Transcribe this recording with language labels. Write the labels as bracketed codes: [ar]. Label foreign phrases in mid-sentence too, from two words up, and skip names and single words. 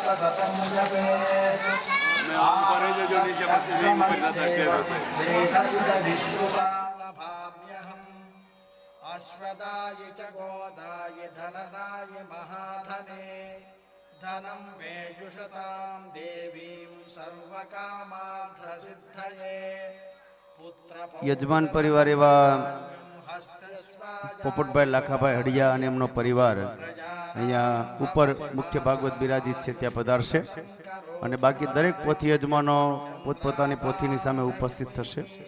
[sa] अश्वदाय च गोदाय धनदाय महाधने धनं मेजुषतां देवीं सर्वकामार्थसिद्धये [gu] યજમાન પરિવાર એવા પોપટભાઈ લાખાભાઈ હડિયા અને એમનો પરિવાર અહીંયા ઉપર મુખ્ય ભાગવત બિરાજિત છે ત્યાં પધારશે અને બાકી દરેક પોથી યજમાનો પોતપોતાની પોથીની સામે ઉપસ્થિત થશે.